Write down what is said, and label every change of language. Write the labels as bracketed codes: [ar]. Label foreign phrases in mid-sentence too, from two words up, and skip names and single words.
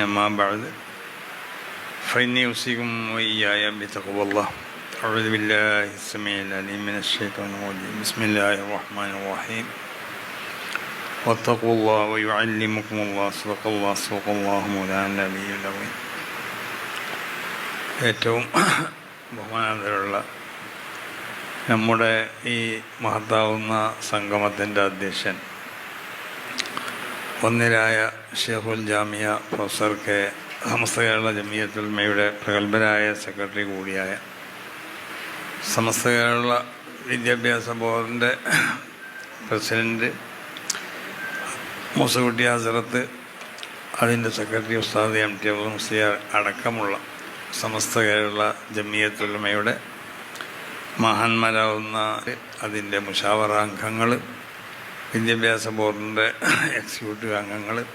[ar] ما بعد فإني أوصيكم وإياي بتقوى الله. أعوذ بالله السميع العليم من الشيطان الرجيم. بسم الله الرحمن الرحيم. واتقوا الله ويعلمكم الله. صدق الله مولانا النبي العظيم. [ml] ഏറ്റവും ബഹുമാനമുള്ള നമ്മുടെ ഈ മഹത്താവുന്ന സംഗമത്തിൻ്റെ അധ്യക്ഷൻ ഒന്നിരായ ഷെയ്ഖുൽ ജാമിയ പ്രൊഫസർ കെ സമസ്ത കേരള ജമിയത്തുൽ ഉലമയുടെ പ്രഗത്ഭരായ സെക്രട്ടറി കൂടിയായ സമസ്ത കേരള വിദ്യാഭ്യാസ ബോർഡിൻ്റെ പ്രസിഡൻറ്റ് മൂസക്കുട്ടി ഹസരത്ത്, അതിൻ്റെ സെക്രട്ടറി ഉസ്താദ് എം ടി അബ്ദുൽ മുസ്ലിയാർ അടക്കമുള്ള സമസ്ത കേരള ജമിയത്തുൽ ഉലമയുടെ മഹാന്മാരാവുന്ന അതിൻ്റെ മുഷാവറ അംഗങ്ങൾ, വിദ്യാഭ്യാസ ബോർഡിൻ്റെ എക്സിക്യൂട്ടീവ് അംഗങ്ങൾ,